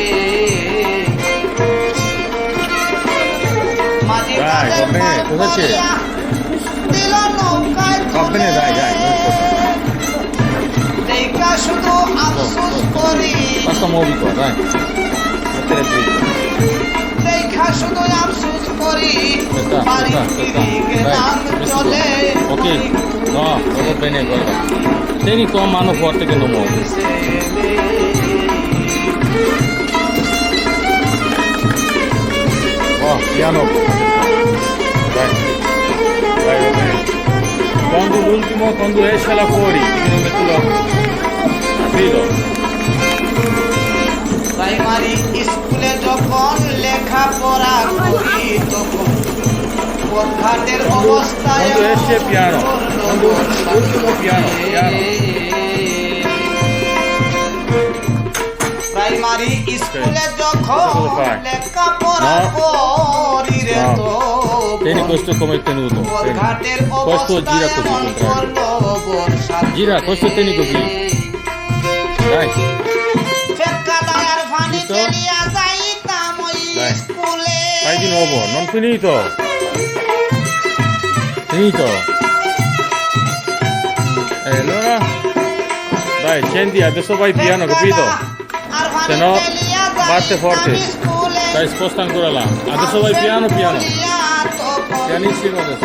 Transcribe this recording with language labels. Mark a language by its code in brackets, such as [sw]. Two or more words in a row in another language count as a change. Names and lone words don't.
[bn] মাঝি তাদের পায় পড়িয়া দিল নৌকায় তুলে দেখা শুধু আফসোস করি দেখা শুধু আফসোস করি বাড়ি ফিরে গেলাম চলে [it] Tieni tua mano forte che non muovi. Oh, piano. Dai. Vai, va bene. Quando esce là fuori, non metto l'occhio. Capito? [bn] প্রাইমারি স্কুলে যখন লেখাপড়া করি তখন পথঘাটের অবস্থায় [it] Quando esce piano. Quando l'ultimo piano. [bn] প্রাইমারি স্কুলে যখন লেখাপড়া করি রে তো [it] Tieni questo come è tenuto. [bn] পথঘাটের [it] Questo gira [bn] অবস্থায় [it] così, [bn] এমন করলো বর্ষা [it] Gira, questo tieni così. Dai. [bn] ফেক্কা দায়ার ফানি চলিয়া যাইতাম ওই [it] Dai. [bn] স্কুলে [it] Fai di nuovo, non finito. Finito. Allora. Dai, scendi, adesso vai piano, capito? Se no, batte forte. Dai, sposta ancora là. Adesso vai piano, piano. Pianissimo adesso.